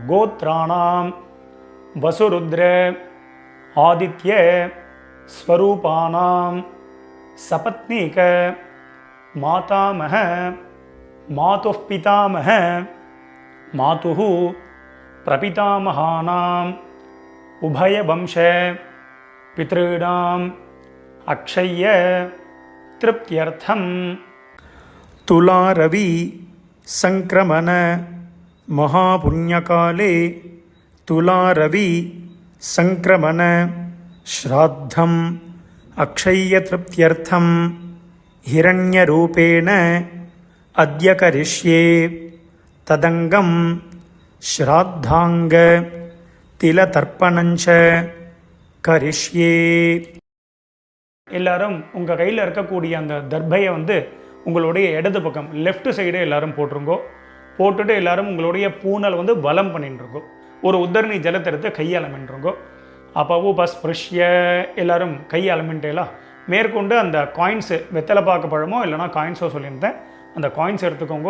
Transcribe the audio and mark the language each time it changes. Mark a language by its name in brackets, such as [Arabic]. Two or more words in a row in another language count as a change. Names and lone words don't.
[Sanskrit] गोत्राणाम् वसुरुद्र आदित्य स्वरूपाणाम् सपत्नीक मातामह मातुः पितामह मातुः प्रपितामहानाम् उभयवंश पितृणाम् अक्षय्य तृप्त्यर्थम्. तुलारवि संक्रमण महापुण्यकाले तुलारवि संक्रमण श्राद्धम अक्षय्यतृप्त्यर्थम हिरण्यरूपेण अद्य करिष्ये तदंगम श्राद्धांग तिलतर्पणञ्च करिष्ये. [Tamil] எல்லாரும் உங்கள் கையில் இருக்கக்கூடிய அந்த தர்பையை வந்து உங்களுடைய இடது பக்கம் [English] left side [Tamil] எல்லாரும் போட்டுருங்கோ. போட்டுட்டு எல்லாரும் உங்களுடைய பூனல் வந்து வலம் பண்ணிட்டுருங்கோ. ஒரு உத்தரணி ஜலத்தை எடுத்து கையாளமின்றுங்கோ. அப்போ பஸ்பிருஷ்ய எல்லாரும் கையாளமின்ட்டேலாம் மேற்கொண்டு அந்த காயின்ஸு வெத்தலை பார்க்க பழமோ இல்லைனா காயின்ஸோ சொல்லியிருந்தேன், அந்த காயின்ஸ் எடுத்துக்கோங்க.